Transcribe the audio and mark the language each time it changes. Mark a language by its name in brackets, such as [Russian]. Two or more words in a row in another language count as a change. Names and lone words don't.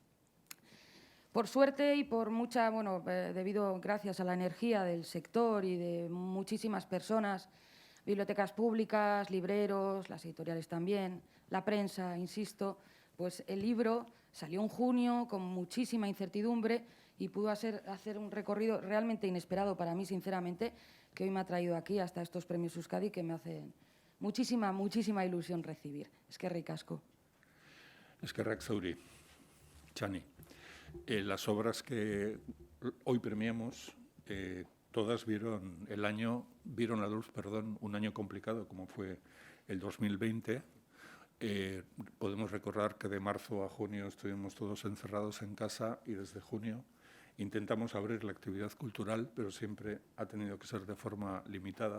[Spanish] Por suerte y por mucha, bueno, gracias a la energía del sector y de muchísimas personas, bibliotecas públicas, libreros, las editoriales también, la prensa, insisto, pues el libro salió en junio con muchísima incertidumbre y pudo hacer un recorrido realmente inesperado para mí, sinceramente, que hoy me ha traído aquí hasta estos premios Euskadi que me hacen muchísima, muchísima ilusión recibir. [Basque] Eskerrik asko. Eskerrak zauri, Chani. [Spanish] Las obras que hoy premiamos, todas vieron la luz, un año complicado como fue el 2020. Podemos recordar que de marzo a junio estuvimos todos encerrados en casa y desde junio intentamos abrir la actividad cultural, pero siempre ha tenido que ser de forma limitada.